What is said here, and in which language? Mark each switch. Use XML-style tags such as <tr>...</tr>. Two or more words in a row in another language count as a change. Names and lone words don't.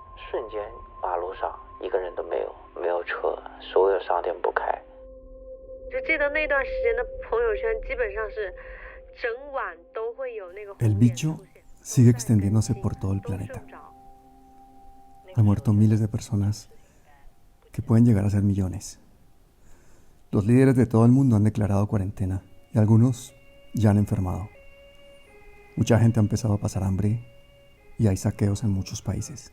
<zh>瞬间马路上一个人都没有，没有车，所有商店不开。就记得那段时间的朋友圈基本上是整晚都会有那个</zh> <es>El bicho sigue extendiéndose por todo el planeta. Han muerto miles de personas que pueden llegar a ser millones. Los líderes de todo el mundo han declarado cuarentena y algunos ya han enfermado. Mucha gente ha empezado a pasar hambre y hay saqueos en muchos países.</es>